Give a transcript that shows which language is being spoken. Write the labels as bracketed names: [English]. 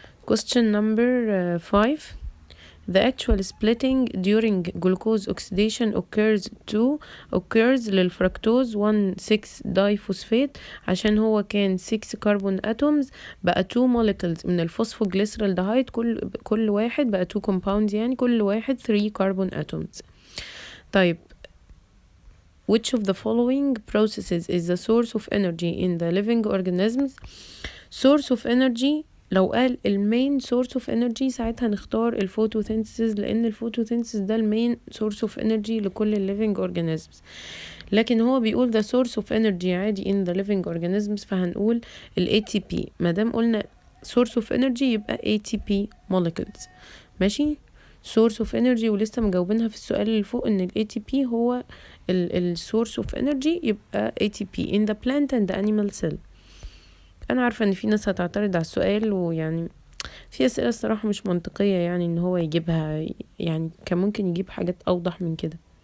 [English] Question number 5: the actual splitting during glucose oxidation occurs [Arabic] للفركتوز 1,6 دايفوسفات، عشان هو كان 6 كربون اتومز بقى [English] 2 molecules [Arabic] من الفوسفوجليسرالدهايد، كل واحد بقى [English] 2 compounds، [Arabic] يعني كل واحد 3 كربون اتومز. طيب [English] which of the following processes is the source of energy in the living organisms؟ source of energy [Arabic] لو قال المين [English] source of energy [Arabic] ساعتها نختار الفوتوسينثيسيس، لان الفوتوسينثيسيس ده المين [English] source of energy [Arabic] لكل [English] living organisms. [Arabic] لكن هو بيقول [English] the source of energy [Arabic] عادي [English] in the living organisms، [Arabic] فهنقول ال [English] ATP. [Arabic] مادام قلنا [English] source of energy [Arabic] يبقى [English] ATP molecules. [Arabic] ماشي، [English] source of energy، [Arabic] ولسه مجاوبينها في السؤال اللي فوق ان ال [English] ATP هو ال source of energy، [Arabic] يبقى [English] ATP in the plant and the animal cell. [Arabic] انا عارفة ان في ناس هتعترض على السؤال، ويعني في اسئلة الصراحة مش منطقية يعني ان هو يجيبها، يعني كان ممكن يجيب حاجات اوضح من كده.